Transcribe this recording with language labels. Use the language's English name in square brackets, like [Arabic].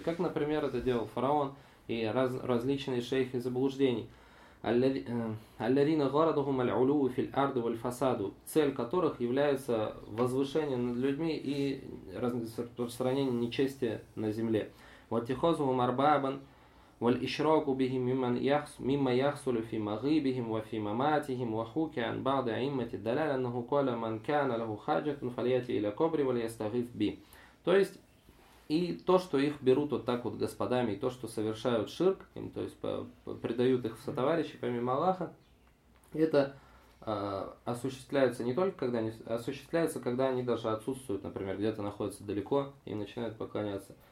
[Russian] Как, например, это делал фараон и различные шейхи заблуждений. [Arabic] «Аллярина гораду маль'улу фил арду валь фасаду», [Russian] цель которых является возвышение над людьми и распространение нечестия на земле. [Arabic] «Ватихозу марбабан». والإشراك بهم ممن يخص مما يحصل في مغيبهم وفي مماتهم وحكى عن بعض أئمة الدلالة أنه قال من كان له حاجة فليأتي إلى قبري وليستغيث بي. [Russian] То есть и то, что их берут вот так вот господами, и то, что совершают ширк, им, то есть предают их в сотоварищи помимо Аллаха, это осуществляется не только когда они осуществляется, когда они даже отсутствуют, например, где-то находятся далеко и начинают поклоняться.